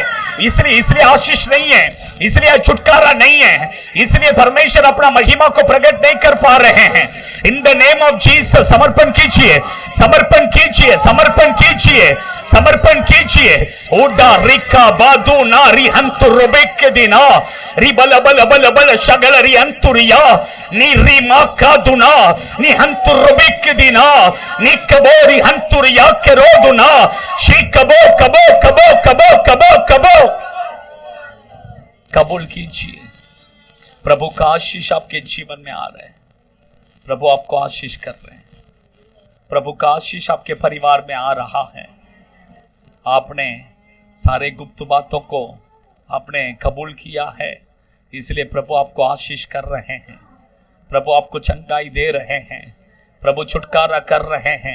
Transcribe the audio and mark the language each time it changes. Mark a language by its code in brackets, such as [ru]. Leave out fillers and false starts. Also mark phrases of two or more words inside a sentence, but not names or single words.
[hi] इसलिए आशीष नहीं है, इसलिए छुटकारा नहीं है, इसलिए परमेश्वर अपना महिमा को प्रकट नहीं कर पा रहे हैं। [en] in the name of Jesus [hi] समर्पण कीजिए, समर्पण कीजिए, समर्पण कीजिए, समर्पण कीजिए। ओडा रिका बादू ना रिहंतु रोबेक के दिना रिबल बल बल बल शगल रिहंतुरिया नी रिमा का दुना निहंतु रोबेक के दिना निकबो रिहंतुरिया के रोदुना शी कबो कबो कबो कबो कबो कबो। कबूल कीजिए, प्रभु का आशीष आपके जीवन में आ रहा है, प्रभु आपको आशीष कर रहे हैं, प्रभु का आशीष आपके परिवार में आ रहा है। आपने सारे गुप्त बातों को आपने कबूल किया है, इसलिए प्रभु आपको आशीष कर रहे हैं, प्रभु आपको चंगाई दे रहे हैं, प्रभु छुटकारा कर रहे हैं।